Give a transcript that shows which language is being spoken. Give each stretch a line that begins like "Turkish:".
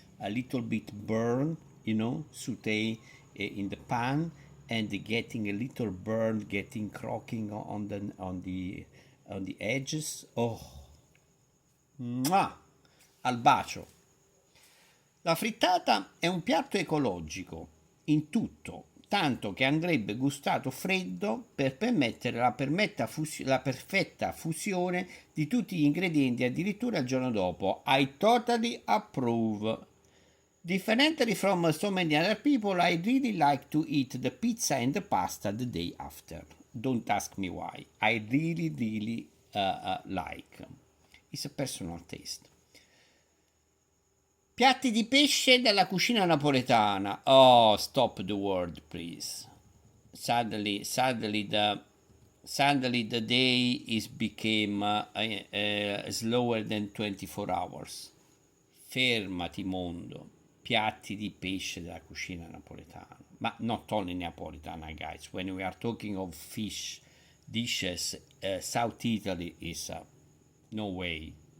English: A little bit burn, saute in the pan, and getting a little burn, getting cracking on the edges.
Italian: Oh, mwah! Al bacio. La frittata è un piatto ecologico in tutto, tanto che andrebbe gustato freddo per permettere la perfetta fusione di tutti gli ingredienti addirittura il giorno dopo.
English: I totally approve. Differently from so many other people, I really like to eat the pizza and the pasta the day after. Don't ask me why. I really like. It's a personal taste.
Italian: Piatti di pesce della cucina napoletana.
English: Oh, stop the word, please. Sadly, the day is became slower than 24 hours.
Italian: Fermati, mondo. Piatti di pesce della cucina napoletana.
English: Ma not only napoletana, guys. When we are talking of fish dishes, South Italy is no way.